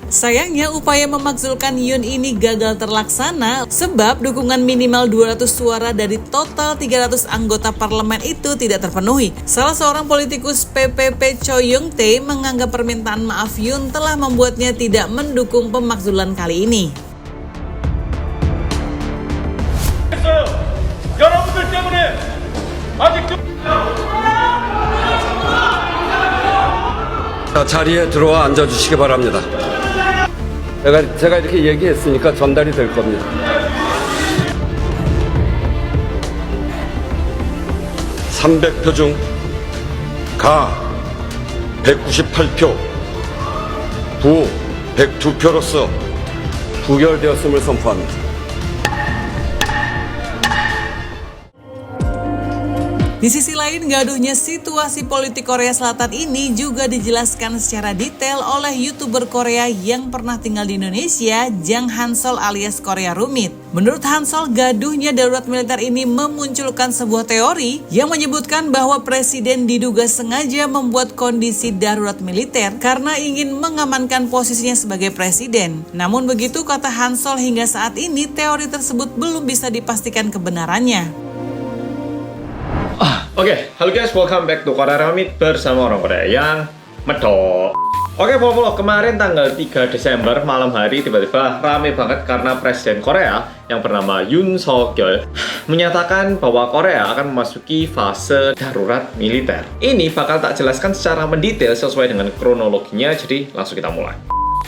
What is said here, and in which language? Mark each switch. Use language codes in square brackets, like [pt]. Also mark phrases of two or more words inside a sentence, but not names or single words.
[id] Sayangnya, upaya memakzulkan Yoon ini gagal terlaksana sebab dukungan minimal 200 suara dari total 300 anggota parlemen itu tidak terpenuhi. Salah seorang politikus PPP Choi Young-tae menganggap permintaan maaf Yoon telah membuatnya tidak mendukung pemakzulan kali ini. [ko] 여러분들 때문에 아직도 자리에 들어와 앉아주시기 바랍니다. 제가 이렇게 얘기했으니까 전달이 될 겁니다. 300표 중 가 198표, 부 102표로서 부결되었음을 선포합니다. [id] Di sisi lain, gaduhnya situasi politik Korea Selatan ini juga dijelaskan secara detail oleh YouTuber Korea yang pernah tinggal di Indonesia, Jang Hansol alias Korea Rumit. Menurut Hansol, gaduhnya darurat militer ini memunculkan sebuah teori yang menyebutkan bahwa presiden diduga sengaja membuat kondisi darurat militer karena ingin mengamankan posisinya sebagai presiden. Namun begitu, kata Hansol, hingga saat ini teori tersebut belum bisa dipastikan kebenarannya. Oke, halo guys, [en] welcome back to [id] Korea Rumit bersama orang Korea yang medok. Oke, Polo, kemarin tanggal 3 Desember malam hari tiba-tiba rame banget karena Presiden Korea yang bernama Yoon Suk Yeol menyatakan bahwa Korea akan memasuki fase darurat militer. Ini bakal tak jelaskan secara mendetail sesuai dengan kronologinya, jadi langsung kita mulai.